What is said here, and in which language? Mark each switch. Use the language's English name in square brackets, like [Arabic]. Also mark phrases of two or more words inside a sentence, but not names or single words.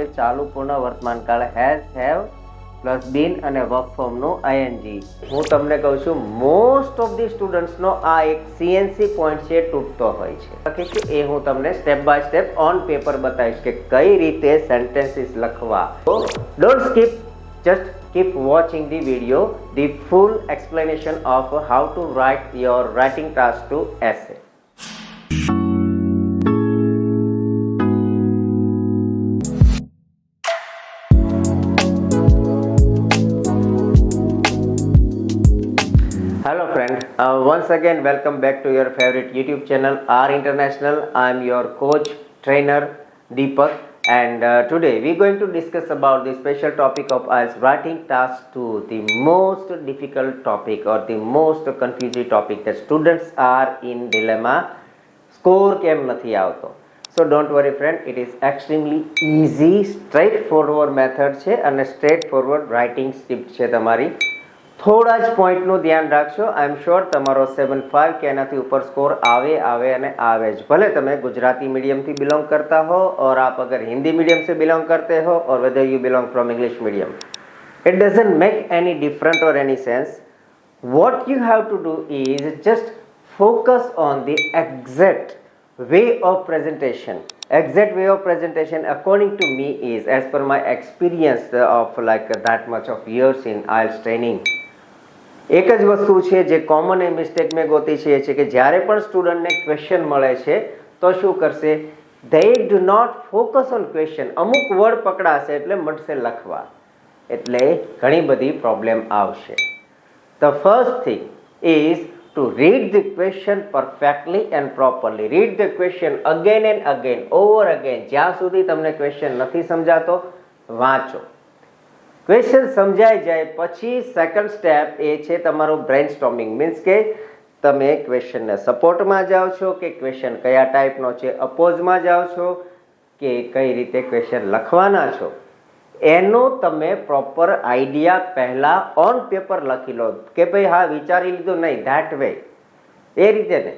[Gujarati] ચાલુ પૂર્ણ વર્તમાન કાળ [English] has, have plus been [Gujarati] અને વર્ક ફોર્મનું આઈએનજી. હું તમને કહું છું, [English] most of the students [Gujarati] આ એક સીએનસી પોઈન્ટ છે, તૂટતો હોય છે. લખીશું એ હું તમને [English] step by step on paper [Gujarati] બતાવીશ કે કઈ રીતે સેન્ટેન્સીસ લખવા. [English] તો don't skip, just keep watching the video, the full explanation of how to write your writing task to essay. Hello friend, once again welcome back to your favorite YouTube channel R International. I am your coach, trainer Deepak, and today we are going to discuss about the special topic of IELTS writing task 2, the most difficult topic or the most confusing topic that students are in dilemma. [Gujarati] Score કેમ નથી આવતો? [English] So don't worry friend, it is extremely easy, straightforward method [Gujarati] છે અને [English] straightforward writing script [Gujarati] છે તમારી. થોડા જ પોઈન્ટનું ધ્યાન રાખશો. [English] I am sure [Gujarati] તમારો 75 કે એનાથી ઉપર સ્કોર આવે અને આવે જ. ભલે તમે ગુજરાતી મીડિયમથી બિલોંગ કરતા હો [Hindi] और आप अगर हिंदी मीडियम से बिलोंग करते हो और [English] whether you belong from English medium, it doesn't make any difference or any sense. What you have to do is just focus on the exact way of presentation. Exact way of presentation according to me is, as per my experience of like that much of years in IELTS training, [Gujarati] એક જ વસ્તુ છે જે કોમન એ મિસ્ટેક મેં ગોતી છે, એ છે કે જ્યારે પણ સ્ટુડન્ટને ક્વેશ્ચન મળે છે તો શું કરશે? [English] they do not focus on question. [Gujarati] અમુક વર્ડ પકડાશે એટલે મળશે લખવા, એટલે ઘણી બધી પ્રોબ્લેમ આવશે. [English] The first thing is to read the question perfectly and properly. Read the question again and again, over again. [Gujarati] જ્યાં સુધી તમને ક્વેશ્ચન નથી સમજાતો, વાંચો. ક્વેશ્ચન સમજાઈ જાય પછી સેકન્ડ સ્ટેપ એ છે તમારું બ્રેઇનસ્ટોર્મિંગ. મીન્સ કે તમે ક્વેશ્ચનને સપોર્ટમાં જાઓ છો કે ક્વેશ્ચન કયા ટાઈપનો છે, અપોઝમાં જાઓ છો કે કઈ રીતે ક્વેશ્ચન લખવાના છો, એનો તમે પ્રોપર આઈડિયા પહેલા [English] on paper [Gujarati] લખી લો કે ભાઈ હા વિચારી લીધું, નહીં [English] that way, [Gujarati] એ રીતે ને.